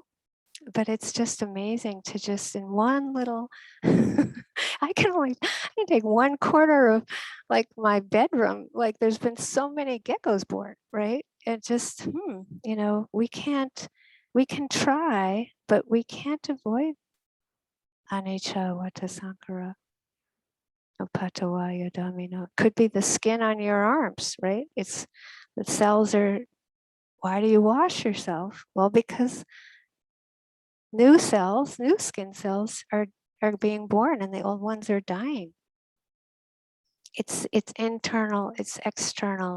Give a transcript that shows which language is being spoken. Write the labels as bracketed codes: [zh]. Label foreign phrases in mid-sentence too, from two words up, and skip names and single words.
[en] But it's just amazing to just in one little, I can take 1/4 of like my bedroom. Like, there's been so many geckos born, right? it just, we can try, but we can't avoid [pi] anicca, vata, sankhara, patavaya, dhamino. [en] It could be the skin on your arms, right? It's the cells are, why do you wash yourself? Well, because new cells, new skin cells are being born and the old ones are dying. It's internal, it's external.